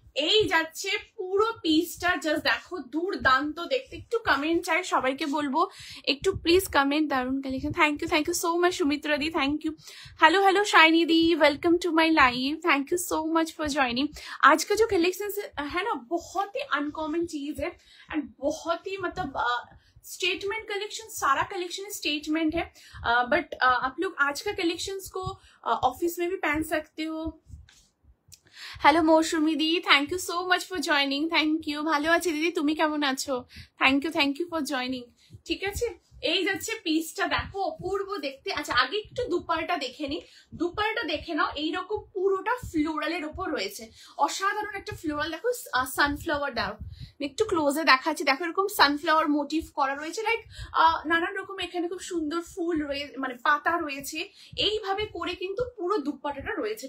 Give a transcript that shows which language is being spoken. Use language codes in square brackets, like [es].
[bn] এই যাচ্ছে পুরো পিসটা, জাস্ট দেখো দুর্দান্ত দেখতে। একটু কমেন্ট চাই সবাইকে বলবো, একটু প্লিজ কমেন্ট। দারুন collection, [en] Thank you so much Sumitra di, thank you. Hello hello Shiny di, welcome to my live, thank you so much for joining. [hi] आज का जो कलेक्शन है ना बहुत ही अनकॉमन चीज है एंड बहुत ही मतलब स्टेटमेंट कलेक्शन, सारा कलेक्शन स्टेटमेंट है, बट आप लोग आज का कलेक्शंस को ऑफिस में भी पहन सकते हो। [en] Hello Mousumi दी, thank you so much for joining, thank you. [bn] ভালো আছি দিদি, তুমি কেমন আছো? [en] Thank you for joining. [bn] ঠিক আছে, এই যাচ্ছে পিসটা, দেখো অপূর্ব দেখতে। আচ্ছা আগে একটু দুপারটা দেখে নি, দুপারটা দেখে নাও। এইরকম পুরোটা ফ্লোরালের উপর রয়েছে, অসাধারণ একটা ফ্লোরাল। দেখো সানফ্লাওয়ার, দাও একটু ক্লোজে দেখাচ্ছি, দেখো এরকম সানফ্লাওয়ার মোটিভ করা রয়েছে, লাইক নানান রকম এখানে খুব সুন্দর ফুল রয়েছে, মানে পাতা রয়েছে, এইভাবে করে কিন্তু পুরো দুপাট্টাটা রয়েছে।